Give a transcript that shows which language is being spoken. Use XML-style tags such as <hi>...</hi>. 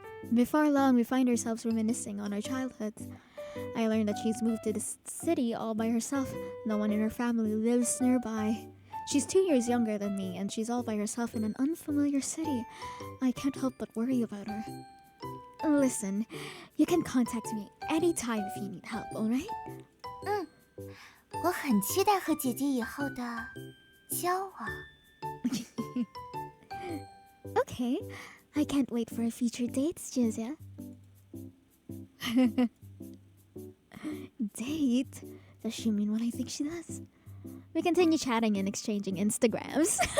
<en>Before long, we find ourselves reminiscing on our childhoods. I learned that she's moved to this city all by herself. No one in her family lives nearby. She's 2 years younger than me, and she's all by herself in an unfamiliar city. I can't help but worry about her. Listen, you can contact me anytime if you need help, alright?</en> <zh>我很期待和姐姐以后的交往。</zh> <en>Okay, I can't wait for a future date, Jizya. Date? Does she mean what I think she does? We continue chatting and exchanging Instagrams.</en>